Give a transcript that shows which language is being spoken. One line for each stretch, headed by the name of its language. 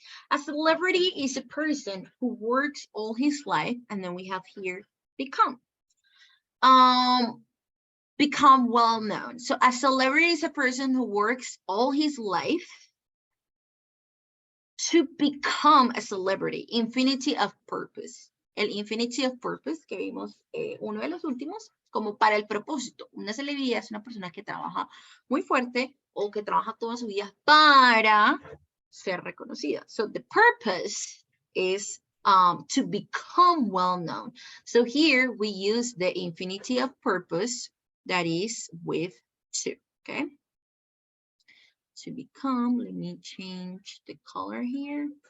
English: A celebrity is a person who works all his life, and then we have here become. Become well known. So a celebrity is a person who works all his life to become a celebrity. Infinity of purpose.
Spanish: El infinity of purpose que vimos uno de los últimos, como para el propósito. Una celebridad es una persona que trabaja muy fuerte o que trabaja toda su vida para ser reconocida.
English: So the purpose is to become well known. So here we use the infinity of purpose that is with to, okay? To become, let me change the color here.